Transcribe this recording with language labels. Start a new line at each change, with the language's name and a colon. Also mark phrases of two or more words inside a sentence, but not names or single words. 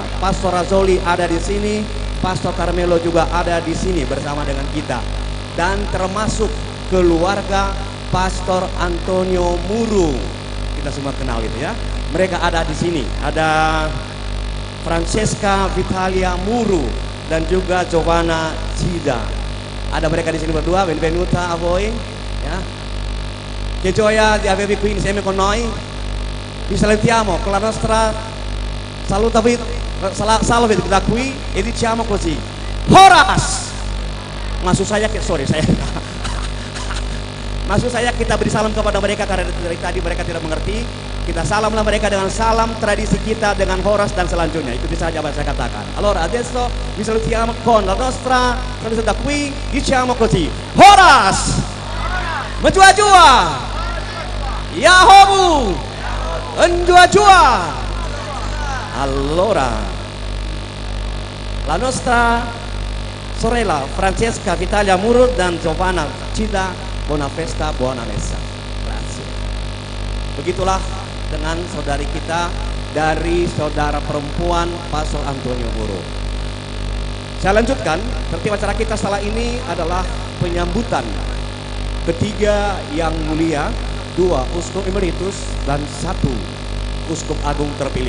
Indonesian: Pastor Razoli ada di sini, Pastor Carmelo juga ada di sini bersama dengan kita, dan termasuk keluarga Pastor Antonio Muru. Kita semua kenal itu, ya. Mereka ada di sini. Ada Francesca Vitalia Muru dan juga Giovanna Cida. Ada mereka di sini berdua.
Italian: Benvenuta a voi, ya. Che gioia di avervi qui insieme con noi. Vi salutiamo con la nostra salve da qui e diciamo così: Horas!
Indonesian: Maksud saya maksud saya kita beri salam kepada mereka karena dari tadi mereka tidak mengerti. Kita salamlah mereka dengan salam tradisi kita dengan Horas dan selanjutnya. Itu bisa saja saya katakan.
Italian: Allora adesso vi salutiamo con la nostra tradizione da qui, diciamo così: Horas!
Nias: Menjua-jua! Yahobu! Menjua-jua!
Italian: Allora la nostra sorella Francesca Vitalia Muru dan Giovanna Cida, buona festa, buona messa. Grazie.
Indonesian: Begitulah dengan saudari kita dari saudara perempuan Pastor Antonio Muru. Saya lanjutkan, tertib acara kita setelah ini adalah penyambutan ketiga yang mulia, 2 uskup emeritus dan 1 uskup agung terpilih.